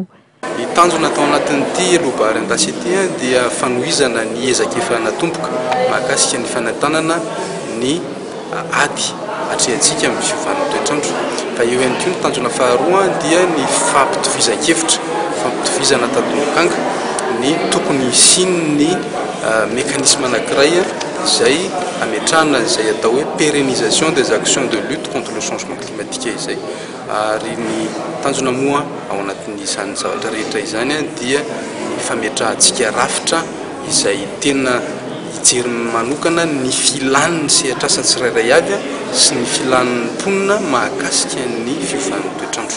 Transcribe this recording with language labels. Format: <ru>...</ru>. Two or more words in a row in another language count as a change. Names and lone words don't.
<mg>Ny tanjona atao anatin'ity lobary endasy ity dia fanohizana ny ezaka efa natomboka mahakasika ny fanantanana ny ady hatrehantsika amin'ny fiovan'ny toetrandro. Fa eo ihany koa ny tanjona faharoa dia ny fampitovizan-kevitra, fampitovizana tadolokanga ny tokony isin'ny mécanisme anankiray izay ametrahana izay atao hoe</mg> <fr>pérennisation des actions de lutte contre le changement climatique</fr> <mg>izay. Ary ny tanjona moa ao anatin'izany zavatra rehetra izany dia ny fametrahantsika rafitra izay tena hijery manokana ny filan'ny sehatrasa tsirairay avy sy ny filan'ny mponina mahakasika ny fiovan'ny toetrandro.</mg>